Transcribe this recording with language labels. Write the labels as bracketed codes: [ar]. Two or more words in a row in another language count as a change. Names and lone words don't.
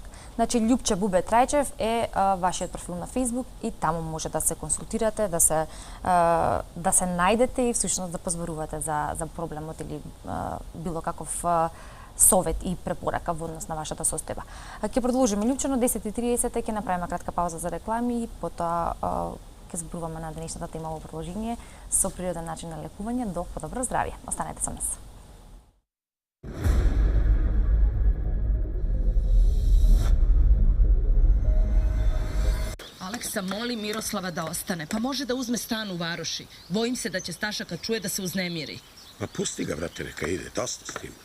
[mk] Значи Љупче Бубе Трајчев е вашиот профил на Facebook и таму може да се консултирате, да се најдете и всушност да позборувате за проблемот или било каков совет и препорака во однос на вашата состојба. Ќе продолжиме Љупче, на 10:30 ќе направиме кратка пауза за реклами и потоа ќе зборуваме на денешната тема во продолжение со природен начин на лекување до подобро здравје. Останете со нас. [sr] Aleksa moli Miroslava da ostane, pa može da uzme stan u Varoši. Bojim se da će Staša kad čuje da se uznemiri. Ma pusti ga, vrate, neka ide, dosta s tim.